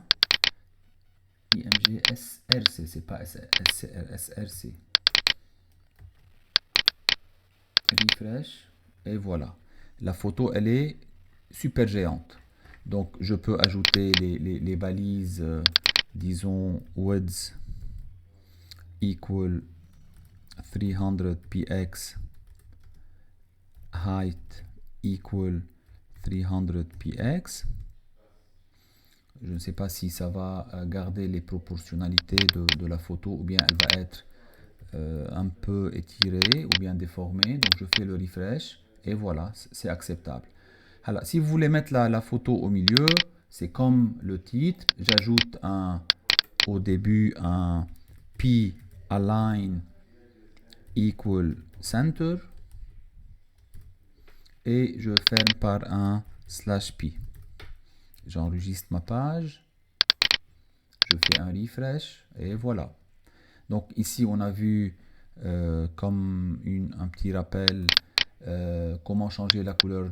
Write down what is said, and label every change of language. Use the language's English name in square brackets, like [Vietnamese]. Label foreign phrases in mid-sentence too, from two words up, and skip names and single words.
[French] IMG SRC, c'est pas SRC. Refresh. Et voilà. La photo, elle est super géante. Donc, je peux ajouter les balises, disons, [English] width equal 300 px, height equal 300 px. [French] Je ne sais pas si ça va garder les proportionnalités de la photo ou bien elle va être un peu étirée ou bien déformée. Donc je fais le refresh et voilà, c'est acceptable. Alors, si vous voulez mettre la photo au milieu, c'est comme le titre. J'ajoute au début un [English] P align equal center [French] et je ferme par un /p. J'enregistre ma page, je fais un refresh et voilà. Donc ici on a vu comme un petit rappel comment changer la couleur